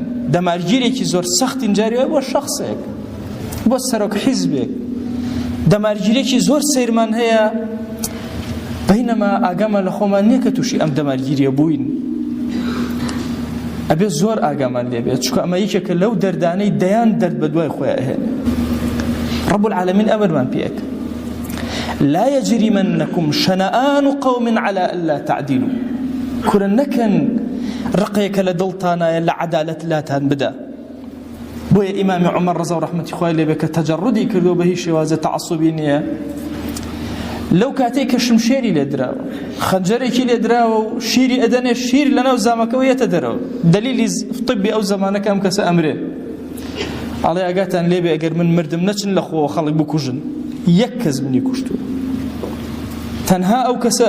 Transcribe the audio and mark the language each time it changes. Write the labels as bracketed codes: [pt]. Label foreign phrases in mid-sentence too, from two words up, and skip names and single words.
[ckb] دەمارگیرێکی زۆر سەختین جاریوە بۆ شەخصێک، بۆ سەرۆک حیزبێک، دەمارگیرێکی زۆر سەیرمان هەیە، بەینەما ئاگامان لە خۆمان نییە کە تووشی ئەم دەمارگیریە بووین. ئەبێ زۆر ئاگامان لێ بێت، چکە ئەمە یەکێکە لەو دەردانەی دەیان دەرد بە دوای خۆیان ئەهێنێ. [ar] رب العالمین [ckb] ئەمرمان پێیەکە [ar] لا يجرمنكم شنآن قوم على ألا تعدلوا، [ckb] کورە نەکەن ڕقێکە لە دڵتانایە لە عەدالەت لاتان بدا. بۆیە ئیمامی عومەر ڕەزا و ڕەحمەتی خوای لێ بێ کە تەجەڕودی کردو بە هیچ شێوازە تەعەسسوبی نییە، لەو کاتێک کە شمشێری لێ دراوە، خەنجەرێکی لێ دراوە و شیری ئەدەنێ، شیر لەناو زامەکەوە یەتە دەرەوە، دەلیلی طبی ئەو زەمانە کە ئەم کەسە ئەمرێ، ئەڵێ ئاگاتان لێ بێ ئەگەر من مردم نەچن لە خۆوە خەڵک بکوژن، یەک کەس منی کوشتووە، تەنها ئەو کەسە.